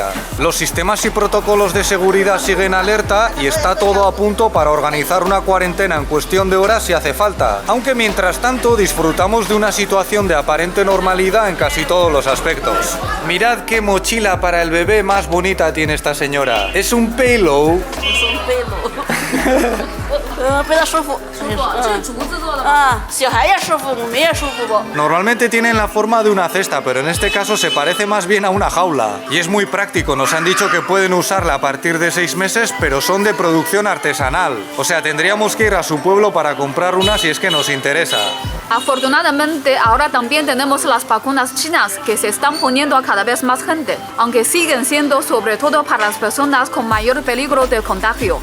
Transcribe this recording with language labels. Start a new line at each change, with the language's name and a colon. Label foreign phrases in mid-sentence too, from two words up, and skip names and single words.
Spanish: Los sistemas y protocolos de seguridad siguen alerta y está todo a punto para organizar una cuarentena en cuestión de horas si hace falta. Aunque mientras tanto disfrutamos de una situación de aparente normalidad en casi todos los aspectos. Mirad qué mochila para el bebé más bonita tiene esta señora. Es un Payload.
Chinese: 背的舒服，这是竹子做的吗？啊，小孩也舒服，我们也舒服不？
Spanish: Normalmente tienen la forma de una cesta, pero en este caso se parece más bien a una jaula. Y es muy práctico, nos han dicho que pueden usarla a partir de 6 meses, pero son de producción artesanal. O sea, tendríamos que ir a su pueblo para comprar una si es que nos interesa. Afortunadamente, ahora también tenemos las vacunas chinas que se están poniendo a cada vez más gente, aunque siguen siendo sobre todo para las personas con mayor peligro de contagio.